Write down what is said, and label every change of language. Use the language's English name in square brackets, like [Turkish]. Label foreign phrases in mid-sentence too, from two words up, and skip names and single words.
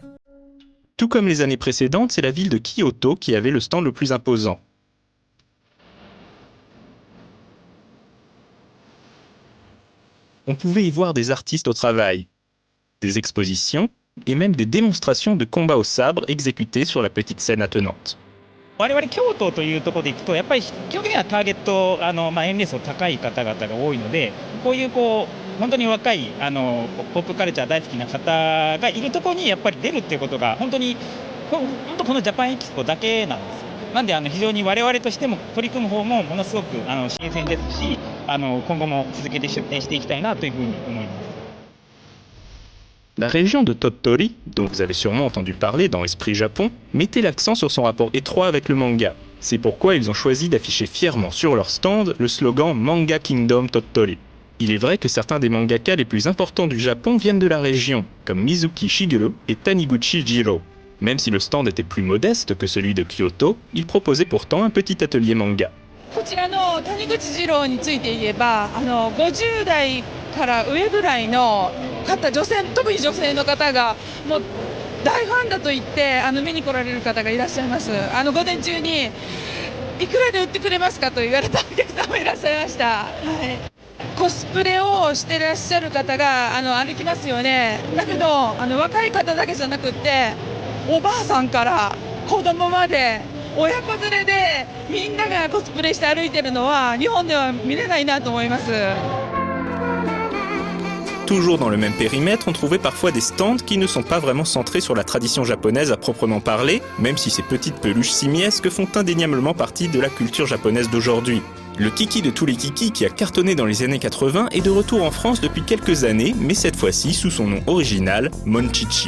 [French] Tout comme les années précédentes, c'est la ville de Kyoto qui avait le stand le plus imposant. On pouvait y voir des artistes au travail, des expositions, et même des démonstrations de combat au sabre exécutées sur la petite scène attenante. [Japanese] 我々京都というところでいくとやっぱり基本的にはターゲット年齢層高い方々が多いのでこういう本当に若いポップカルチャー大好きな方がいるところにやっぱり出るっていうことが本当このジャパンエキスポだけなんです。なんで非常に我々としても取り組む方もものすごく新鮮ですし今後も続けて出展していきたいなというふうに思います。 [French] La région de Tottori, dont vous avez sûrement entendu parler dans Esprit Japon, mettait l'accent sur son rapport étroit avec le manga. C'est pourquoi ils ont choisi d'afficher fièrement sur leur stand le slogan Manga Kingdom Tottori. Il est vrai que certains des mangaka les plus importants du Japon viennent de la région, comme Mizuki Shigeru et Taniguchi Jiro. Même si le stand était plus modeste que celui de Kyoto, il proposait pourtant un petit atelier manga. [Japanese] こちらの谷口二郎について言えば50代から上ぐらいの方特に女性の方がもう大ファンだと言って見に来られる方がいらっしゃいます。午前中にいくらで売ってくれますかと言われたお客さんもいらっしゃいました。はい、コスプレをしてらっしゃる方が歩きますよね。だけど若い方だけじゃなくっておばあさんから子供まで 親子連れでみんながコスプレして歩いてるのは日本では見れないなと思います。 [French] Toujours dans le même périmètre, on trouvait parfois des stands qui ne sont pas vraiment centrés sur la tradition japonaise à proprement parler, même si ces petites peluches simiesques font indéniablement partie de la culture japonaise d'aujourd'hui. Le kiki de tous les kikis qui a cartonné dans les années 80 est de retour en France depuis quelques années, mais cette fois-ci sous son nom original, Monchichi.